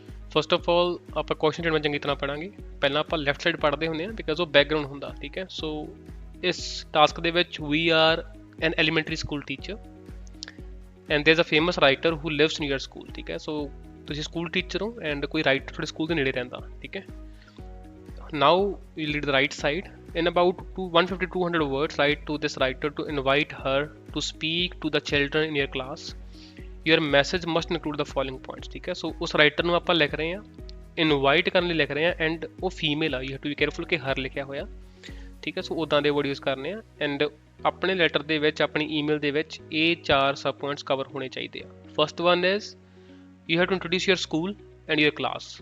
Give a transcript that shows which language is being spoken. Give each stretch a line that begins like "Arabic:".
English: first of all
Punjabi: ਆਪਾਂ question ਜਿਹੜਾ ਚੰਗੀ ਤਰ੍ਹਾਂ ਪੜਾਂਗੇ। ਪਹਿਲਾਂ ਆਪਾਂ ਲੈਫਟ ਸਾਈਡ ਪੜ੍ਹਦੇ ਹੁੰਦੇ ਹਾਂ ਬਿਕਾਜ਼ ਉਹ ਬੈਕਗਰਾਊਂਡ ਹੁੰਦਾ, ਠੀਕ ਹੈ। ਸੋ ਇਸ ਟਾਸਕ ਦੇ ਵਿੱਚ
English: we are an elementary school teacher and there is a famous writer who lives near school,
Punjabi: ਠੀਕ ਹੈ। ਸੋ ਤੁਸੀਂ ਸਕੂਲ ਟੀਚਰ ਹੋ ਐਂਡ ਕੋਈ ਰਾਈਟਰ ਤੁਹਾਡੇ ਸਕੂਲ ਦੇ ਨੇੜੇ ਰਹਿੰਦਾ, ਠੀਕ ਹੈ।
English: Now you read the right side. In about 150-200 words, write to this writer to invite her to speak to the children in your class. Your message must include the following points,
Hindi: ठीक है।
Punjabi: So
Hindi: उस
Punjabi: writer ਨੂੰ ਆਪਾਂ ਲਿਖ ਰਹੇ ਹਾਂ, invite ਕਰਨ ਲਈ ਲਿਖ ਰਹੇ ਹਾਂ, ਐਂਡ ਉਹ ਫੀਮੇਲ ਆ,
English: you have to be careful
Punjabi: ਕਿ ਹਰ ਲਿਖਿਆ ਹੋਇਆ, ਠੀਕ ਹੈ। ਸੋ ਉੱਦਾਂ ਦੇ ਵਰਡ ਯੂਜ਼ ਕਰਨੇ ਆ। ਐਂਡ ਆਪਣੇ ਲੈਟਰ ਦੇ ਵਿੱਚ, ਆਪਣੀ ਈਮੇਲ ਦੇ ਵਿੱਚ ਇਹ 4 ਸਬ ਪੁਆਇੰਟਸ ਕਵਰ ਹੋਣੇ ਚਾਹੀਦੇ ਆ।
English: First one is you have to introduce your school and your class.